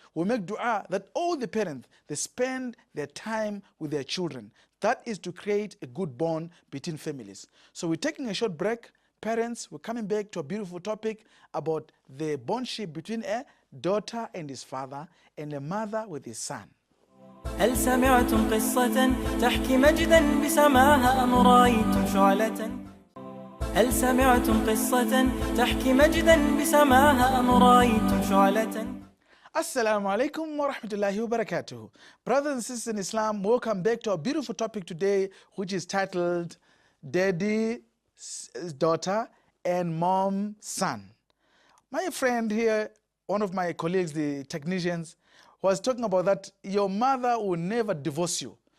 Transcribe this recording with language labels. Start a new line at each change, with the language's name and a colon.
English: We make dua that all the parents, they spend their time with their children. That is to create a good bond between families. So we're taking a short break. Parents, we're coming back to a beautiful topic about the bondship between a daughter and his father and a mother with his son.
Arabic: هل سمعتم قصة تحكي مجدا بسماها أم رأيتم شعلة؟ هل سمعتم قصة تحكي مجدا بسماها أم رأيتم شعلة؟ Assalamu alaikum wa rahmatullahi wa barakatuh.
English: Brothers and sisters in Islam, welcome back to our beautiful topic today, which is titled Daddy, Daughter, and Mom, Son. My friend here, one of my colleagues, the technicians, was talking about that your mother will never divorce you.